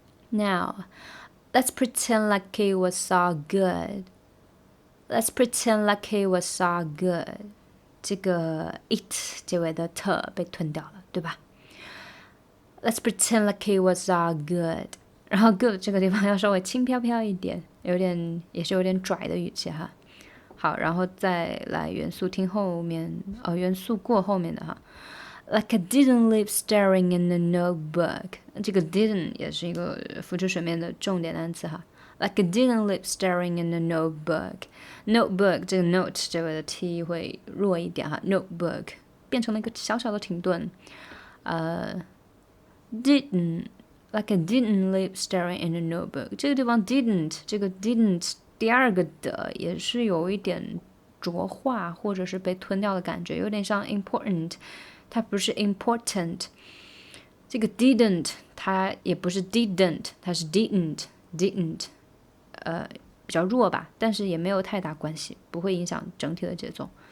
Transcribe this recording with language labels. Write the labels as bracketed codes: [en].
[en] Now, let's pretend like it was all good. Let's pretend like it was all good. [zh] 这个 it 结尾的 t 被吞掉了，对吧？ [en] Let's pretend like it was all good. [zh] 然后 good 这个地方要稍微轻飘飘一点，也是有点拽的语气哈。好，然后再来元素听后面，元素过后面的哈。 [en] Like I didn't leave staring in the notebook. [zh] 这个 didn't 也是一个浮出水面的重点单词哈。 [en] Like I didn't leave staring in the notebook. [zh] Notebook 这个 note 这尾的 t 会弱一点哈。 Notebook 变成了一个小小的停顿。 [en] Didn't like I didn't leave staring in the notebook. [zh] 这个地方 didn't 这个 didn't 第二个的也是有一点浊化或者是被吞掉的感觉，有点像 important。它不是 important， 这个 didn't 它也不是 didn't， 它是 didn't， 比较弱吧，但是也没有太大关系，不会影响整体的节奏。